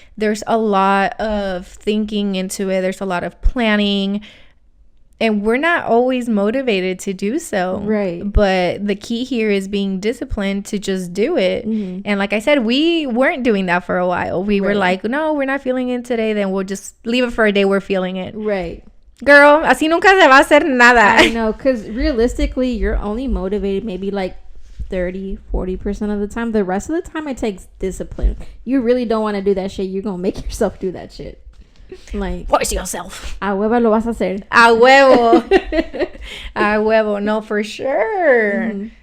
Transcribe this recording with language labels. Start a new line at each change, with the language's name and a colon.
English: There's a lot of thinking into it. There's a lot of planning. And we're not always motivated to do so. Right. But the key here is being disciplined to just do it. And like I said, we weren't doing that for a while. We were like, no, we're not feeling it today. Then we'll just leave it for a day we're feeling it. Right.
Spanish: Girl, así nunca se va a hacer nada.
English: I know, because realistically, you're only motivated maybe like 30-40% of the time. The rest of the time, it takes discipline. You really don't want to do that shit. You're going to make yourself do that shit. Like, force yourself.
Spanish: A huevo lo vas a hacer. A huevo. A huevo. No, for sure.